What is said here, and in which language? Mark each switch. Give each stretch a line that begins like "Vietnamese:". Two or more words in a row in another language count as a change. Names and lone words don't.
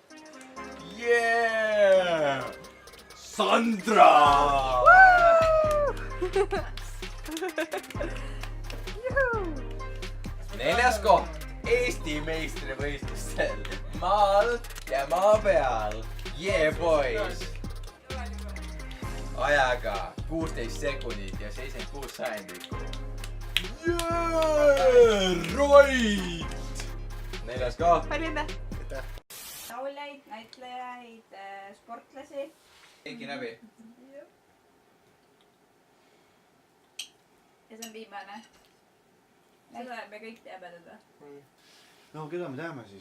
English: Yeah! Sandra!
Estonian: Neljas koht Eesti meistrivõistlustel maal ja maa peal
English: Yeah boys!
Estonian: Ajaga 16 sekundit ja 76 sajandikku.
English: Yeah! Right!
Estonian: Neljas koht. palju õnne! lauljaid , näitlejaid , sportlasi . Keegi läbi. ja see on viimane . seda me kõik teame teda . No keda me teame siis?